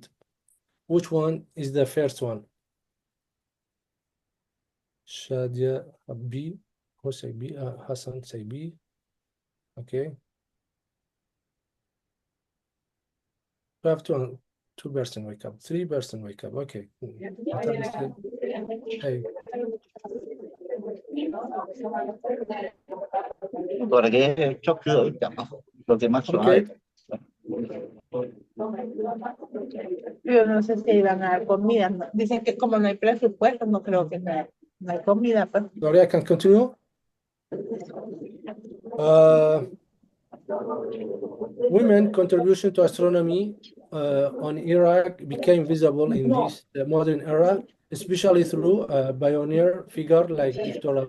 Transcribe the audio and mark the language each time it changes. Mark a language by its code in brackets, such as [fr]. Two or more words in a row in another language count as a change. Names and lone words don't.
[en] Which one is the first one? Shadia Habbi, Hassan Saibi. Okay. We have two person wake up, 3 person wake up. Okay. Hey. Guarda che ciò che lo che Okay. [es] Yo no sé si iban a dar comida. Dicen que como no hay presupuesto, no creo que no hay comida. Pues. [en] Sorry, I can continue. Women contribution to astronomy on Iraq became visible in this modern era, especially through a pioneer figure like Dr.